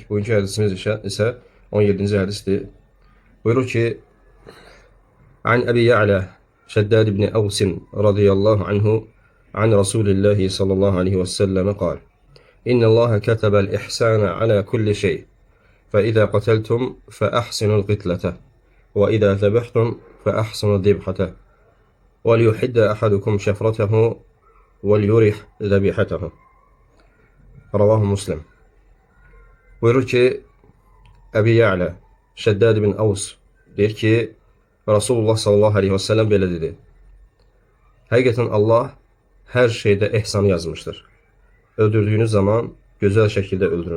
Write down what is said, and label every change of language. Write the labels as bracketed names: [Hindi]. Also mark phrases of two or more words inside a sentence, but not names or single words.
[Azerbaijani] Bugünkü hədisimiz isə 17-ci hədisdir. Buyurur ki, [Arabic] عن أبي يعلى شداد بن أوس رضي الله عنه عن رسول الله صلى الله عليه وسلم قال إن الله كتب الإحسان على كل شيء. فإذا قتلتم فأحسنوا القتلة وإذا ذبحتم فأحسنوا الذبحة وليحد أحدكم شفرته وليرح ذبيحته. رواه مسلم. [Azerbaijani] Buyurur ki, Əbi Ya'la Şəddad ibn Əvs deyir ki, Rasulullah [Arabic] صلى الله عليه وسلم [Azerbaijani] belə dedi: Həqiqətən Allah hər şeydə ehsanı yazmışdır. Öldürdüyünüz zaman gözəl şəkildə öldürün.